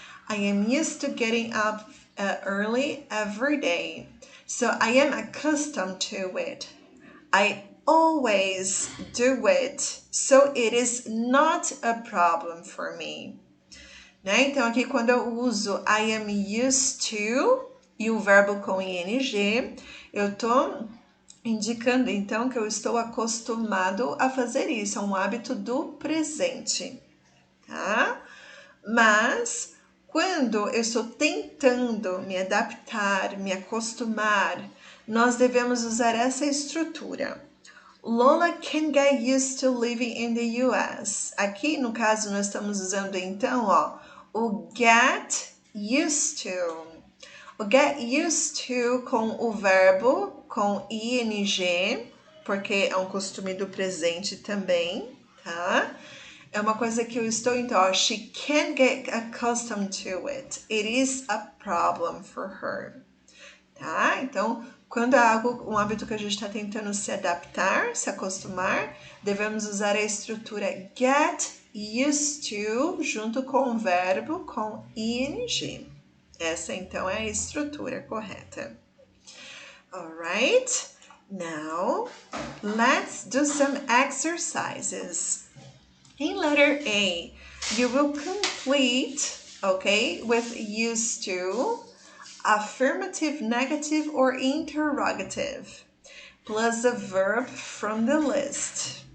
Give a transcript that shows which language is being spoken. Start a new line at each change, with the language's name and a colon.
English: I am used to getting up early every day, so I am accustomed to it. I always do it, so it is not a problem for me.
Portuguese: Né? Então, aqui quando eu uso I am used to e o verbo com ing, eu tô indicando então que eu estou acostumado a fazer isso, é um hábito do presente, tá? Mas quando eu estou tentando me adaptar, me acostumar, nós devemos usar essa estrutura.
English: Lola can get used to living in the US.
Portuguese: Aqui, no caso, nós estamos usando então, ó, o get used to. O get used to com o verbo com ing, porque é um costume do presente também, tá? É uma coisa que eu estou, então, ó,
English: she can't get accustomed to it. It is a problem for her. Tá?
Portuguese: Então, quando é algo, um hábito que a gente está tentando se adaptar, se acostumar, devemos usar a estrutura get used to junto com o verbo com ing. Essa, então, é a estrutura correta.
English: Alright? Now, let's do some exercises. In letter A, you will complete, okay, with used to, affirmative, negative, or interrogative, plus a verb from the list.